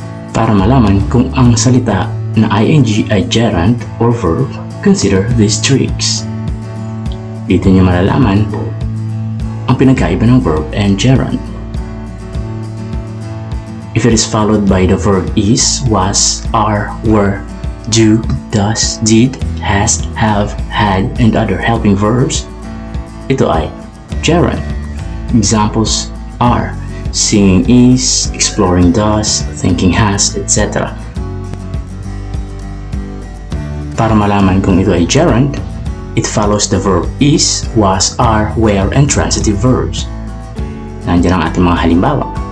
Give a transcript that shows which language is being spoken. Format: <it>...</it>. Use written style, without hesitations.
<tl>Para malaman kung ang salita na ing ay gerund or verb,</tl> <en>consider these tricks.</en> <tl>Dito niyo malalaman ang pinagkaiba ng verb and gerund.</tl> <en>If it is followed by the verb is, was, are, were, do, does, did, has, have, had, and other helping verbs,</en> <tl>ito ay gerund.</tl> <en>Examples are singing is, exploring does, thinking has, etc.</en> <tl>Para malaman kung ito ay</tl> <en>gerund, it follows the verb is, was, are, were, and transitive verbs.</en> <tl>Nandiyan ang ating mga halimbawa.</tl>